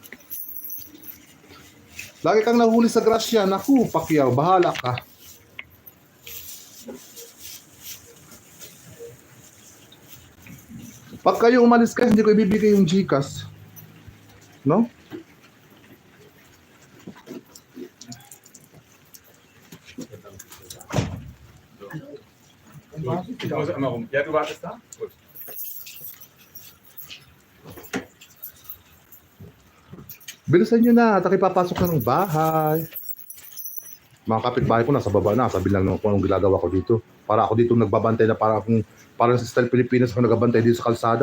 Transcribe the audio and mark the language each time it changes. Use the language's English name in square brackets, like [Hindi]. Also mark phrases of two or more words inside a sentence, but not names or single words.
[Filipino] Lagi kang nahuli sa grasya. Naku, Pacquiao, bahala ka. Pag kayo umalis ka, hindi ko ibibigay yung Gcash. No? [German] Ich muss immer rum. Ja, du wartest da? Gut. [Filipino] Bilisan nyo na, at papasok na ng bahay. Mga kapitbahay ko nasa baba na, sabi lang kung anong ginagawa ko dito. Para ako dito nagbabantay na parang sa style Pilipinas ako nagbabantay dito sa kalsada.